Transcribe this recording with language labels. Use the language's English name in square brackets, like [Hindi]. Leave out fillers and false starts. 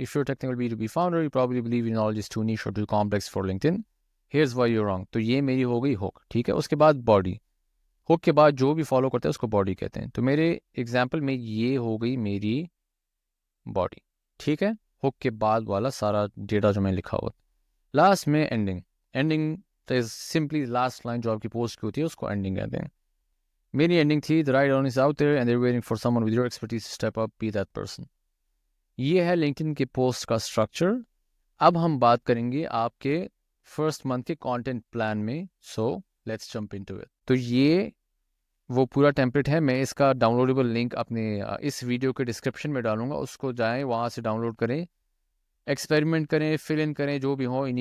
[English] If you technical B to B founder, you probably believe your knowledge is too niche or too complex for LinkedIn, here's why you wrong. [Urdu] تو یہ میری ہو گئی ہک, ٹھیک ہے. اس کے بعد باڈی, ہک کے بعد جو بھی فالو کرتے ہیں اس کو باڈی کہتے ہیں. تو میرے ایگزامپل میں یہ ہو گئی میری باڈی, ٹھیک ہے. ہک کے بعد والا سارا ڈیٹا جو میں لکھا ہوا. لاسٹ میں ending. Ending is simply last line جو آپ کی پوسٹ کی ہوتی ہے, اس کو اینڈنگ کہتے ہیں. میری اینڈنگ تھی, [English] the right one is out there and they're waiting for someone with your expertise to step up, be that person. [Urdu] یہ ہے LinkedIn کے پوسٹ کا اسٹرکچر. اب ہم بات کریں گے آپ کے فرسٹ منتھ کے کانٹینٹ پلان میں. [English] So let's jump into it. [Urdu] تو یہ وہ پورا ٹیمپلیٹ ہے. میں اس کا ڈاؤن لوڈیبل لنک اپنے اس ویڈیو کے ڈسکرپشن میں ڈالوں گا, اس کو جائیں, وہاں سے ڈاؤن لوڈ کریں, ایکسپیریمنٹ کریں, فل ان کریں, جو بھی ہو.